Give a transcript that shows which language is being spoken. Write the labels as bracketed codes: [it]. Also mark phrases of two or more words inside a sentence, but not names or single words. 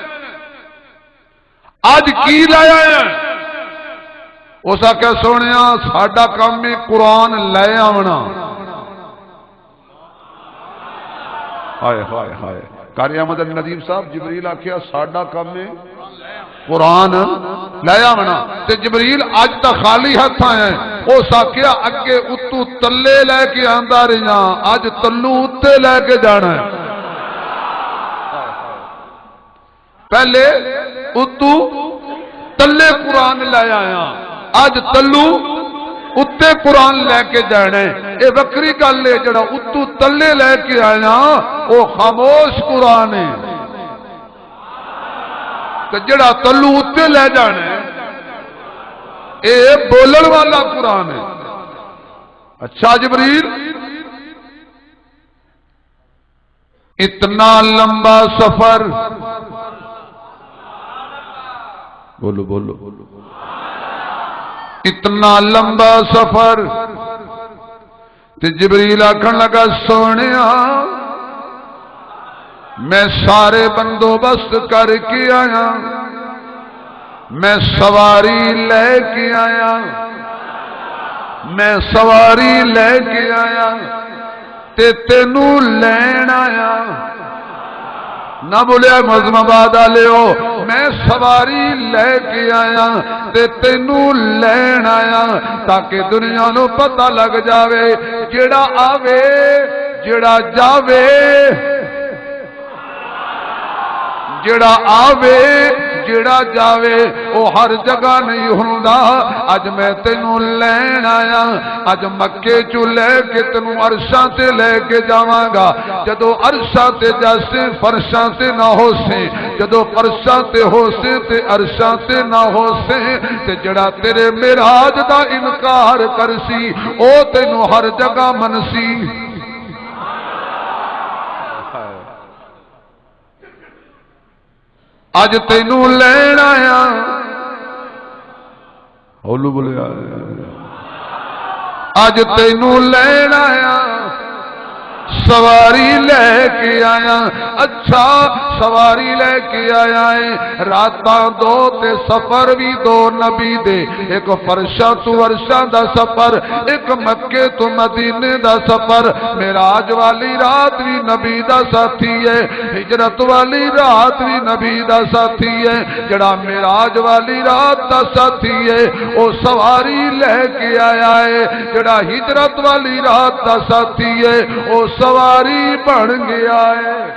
[pa] آج کی لے آئے ہیں؟ اس آ کے سونیا ساڈا کام ہے قرآن لے آونا۔ ہائے ہائے ہائے، قاری احمد ندیم صاحب جبریل آکھیا ساڈا کام ہے قرآن لے آونا، تے جبریل اج تک خالی ہاتھ آئے ہیں۔ او ساکیا اگے اتو تلے لے کے آندا رہیا، اج تلو اتے لے کے جانا ہے۔ پہلے اتو تلے قرآن لے آیا، اج تلو اتے قرآن لے کے جانا ہے۔ اے وکری گل ہے، جڑا اتو تلے لے کے آیا او خاموش قرآن ہے، جڑا تلو اتے لے جانا ہے اے بولن والا قرآن ہے۔ اچھا جبریل اتنا لمبا سفر، بولو بولو، اتنا لمبا سفر تے جبریل آکھن لگا سونیا میں سارے بندوبست کر کے آیا، میں سواری لے کے آیا، میں سواری لے کے آیا تے تینوں لین آیا۔ نہ بولیا مظلوم آباد والے ہو، میں سواری لے کے آیا تے تینوں لین آیا، تاکہ دنیا نو پتہ لگ جاوے جڑا آوے جڑا جاوے، جڑا آوے جڑا جاوے او ہر جگہ نہیں ہوندا۔ اج میں تینوں لین آیا، اج مکے چوں لے کے تینوں عرشاں تے لے کے جاواں گا۔ جدو عرشاں تے جاسے فرشاں تے نہ ہوسے، جدو فرشاں تے ہوسے تے عرشاں تے نہ ہوسے، تے جڑا تیرے معراج دا انکار کرسی او تینوں ہر جگہ منسی۔ اج تینوں لین آیا ہولو بولیا اج تینوں لین آیا سواری لے کے آیا اچھا سواری لے کے آیا ہے راتاں دو تے سفر بھی دو نبی دے ایک فرشاں تو عرشاں دا سفر ایک مکے تو مدینے دا سفر معراج والی رات بھی نبی دا ساتھی ہے ہجرت والی رات بھی نبی دا ساتھی ہے جڑا معراج والی رات دا ساتھی ہے او سواری لے کے آیا ہے جڑا ہجرت والی رات دا ساتھی ہے او سواری بن گیا ہے